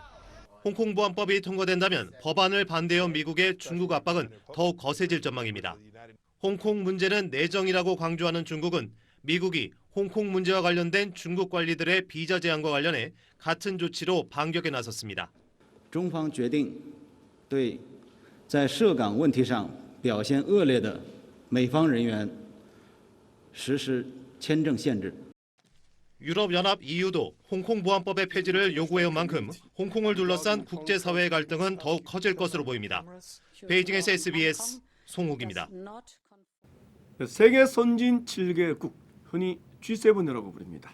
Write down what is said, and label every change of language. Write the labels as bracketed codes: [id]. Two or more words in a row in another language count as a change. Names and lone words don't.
[ko] 홍콩 보안법이 통과된다면 법안을 반대해온 미국의 중국 압박은 더욱 거세질 전망입니다. 홍콩 문제는 내정이라고 강조하는 중국은 미국이 홍콩 문제와 관련된 중국 관리들의 비자 제한과 관련해 같은 조치로 반격에 나섰습니다. [zh] 中方决定对在涉港问题上表现恶劣的美方人员实施签证限制。 [ko] 유럽연합 EU도 홍콩 보안법의 폐지를 요구해온 만큼 홍콩을 둘러싼 국제사회의 갈등은 더욱 커질 것으로 보입니다. 베이징에서 SBS 송욱입니다. 세계 선진 7개국, 흔히 G7이라고 부릅니다.